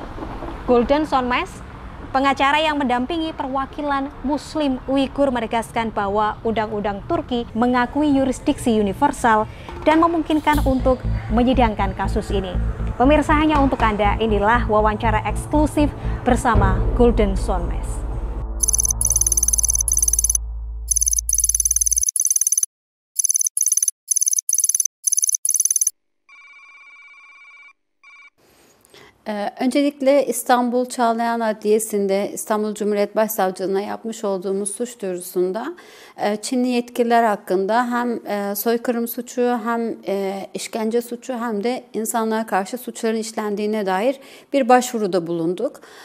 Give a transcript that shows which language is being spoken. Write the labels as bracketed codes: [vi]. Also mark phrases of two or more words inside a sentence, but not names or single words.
[id] Golden Sonmez, pengacara yang mendampingi perwakilan Muslim Uighur, menegaskan bahwa undang-undang Turki mengakui yurisdiksi universal dan memungkinkan untuk menyidangkan kasus ini. Pemirsa, hanya untuk Anda, inilah wawancara eksklusif bersama Golden Sonmez. [tr] Öncelikle İstanbul Çağlayan Adliyesi'nde İstanbul Cumhuriyet Başsavcılığına yapmış olduğumuz suç duyurusunda Çinli yetkililer hakkında hem soykırım suçu, hem işkence suçu, hem de insanlığa karşı suçların işlendiğine dair bir başvuruda bulunduk.